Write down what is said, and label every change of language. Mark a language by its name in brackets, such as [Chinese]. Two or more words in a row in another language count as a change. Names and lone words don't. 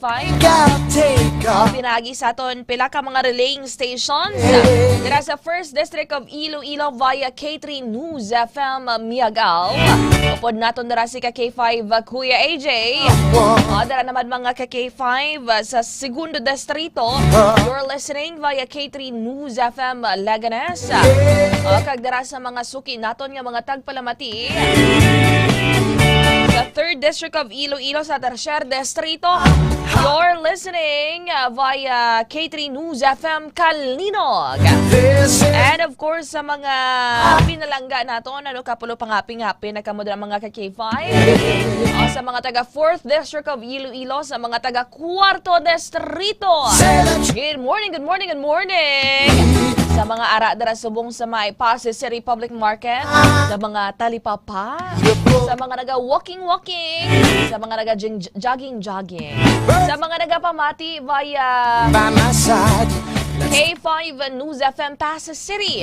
[Hiligaynon] Pinagi sa aton pila ka mga [English] relaying stations. [Hiligaynon] Dira sa [English] 1st District of Iloilo [Hiligaynon] via K3 News FM Miagao. Upod naton dira si ka K5 Kuya AJ. Dira naman mga ka K5 sa 2nd Distrito. [English] You're listening via K3 News FM Laganes. [Hiligaynon] Kag dira sa mga suki naton nga mga tagpalamati. Sa [English] 3rd District of Iloilo [Hiligaynon] sa 3rd Distrito, [English] you're listening via K3 News FM Kalinog. And of course, [Hiligaynon] sa mga pinalangga naton, kapulo pangapi-ngapi na kamudra mga ka-K5. Sa mga taga [English] 4th District of Iloilo, [Hiligaynon] sa mga taga 4th Distrito. [English] Good morning, good morning, good morning! [Hiligaynon] Sa mga ara-dara subong sa may Pasig City Public Market, sa mga talipapa, sa mga naga-walking-walking, sa mga naga-jogging-jogging, sa mga nagapamati via K5 News FM Pasig City.